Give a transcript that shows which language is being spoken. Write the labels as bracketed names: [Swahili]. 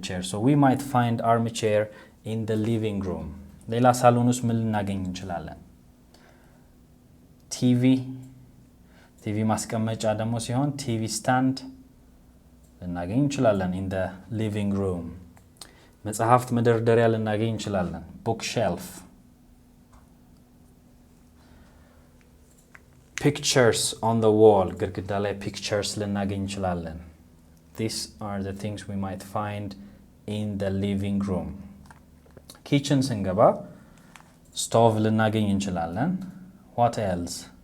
[English] so we might find armchair in the living room. [Amharic] ሌላ ሳሎን ውስጥ ምን ልናገኝ እንችላለን? ቲቪ ማስቀመጫ ደግሞ ሲሆን ቲቪ ስታንድ ልናገኝ እንችላለን [English] in the living room። [Amharic] መጽሐፍት መደርደሪያ ልናገኝ እንችላለን bookshelf። [English] pictures on the wall [Amharic] ግድግዳ ላይ pictures ልናገኝ እንችላለን። [English] these are the things we might find in the living room። [Amharic] kitchen ስንገባ stove ልናገኝ እንችላለን። [English] what else?